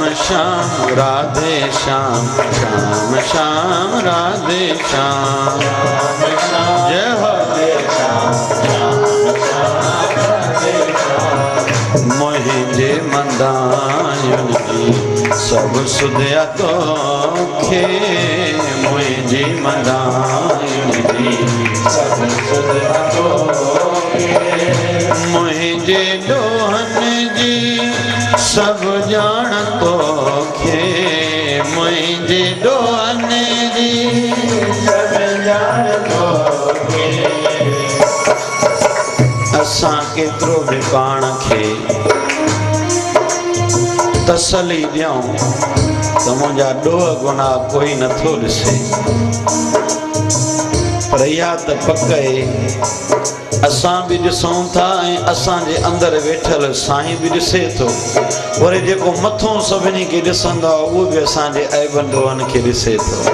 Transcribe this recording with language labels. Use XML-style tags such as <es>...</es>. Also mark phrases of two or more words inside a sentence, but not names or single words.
<sd>श्याम राधे श्याम श्याम श्याम राधे श्याम जय हो मुझे मंदायुन जी सब सुधिया तो खे मुझे मंदायुन जी सब सुधिया तो मुझे डोहन जी सब जान तो खे मुझे डोहन जी सब जान तो खे असां केतिरो बि पाण खे तसली ॾियूं त मुंहिंजा ॾोह गुनाह कोई नथो ॾिसे पर इहा त पक आहे असां बि ॾिसूं था ऐं असांजे अंदरि वेठल साईं बि ॾिसे थो वरी जेको मथों सभिनी खे ॾिसंदो आहे उहो बि असांजे ऐबनि ॾोहनि खे ॾिसे थो</sd>